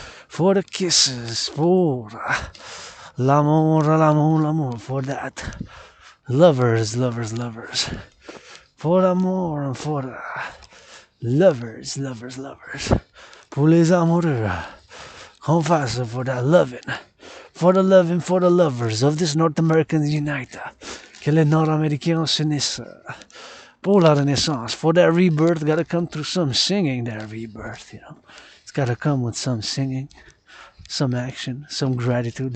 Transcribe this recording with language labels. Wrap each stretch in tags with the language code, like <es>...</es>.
<en>For the kisses, for</en> <fr>l'amour,</fr> <en>for that. Lovers. For</en> <fr>l'amour</fr> <en>and for the lovers.</en> <fr>Pour les amoureux. Qu'on fasse</fr> <en>for that loving. For the lovers of this North American unite.</en> <fr>Que les Nord-Américains s'unissent. Pour la renaissance.</fr> <en>For that rebirth, gotta come through some singing, that rebirth, you know. It's gotta come with some singing, some action, some gratitude.</en>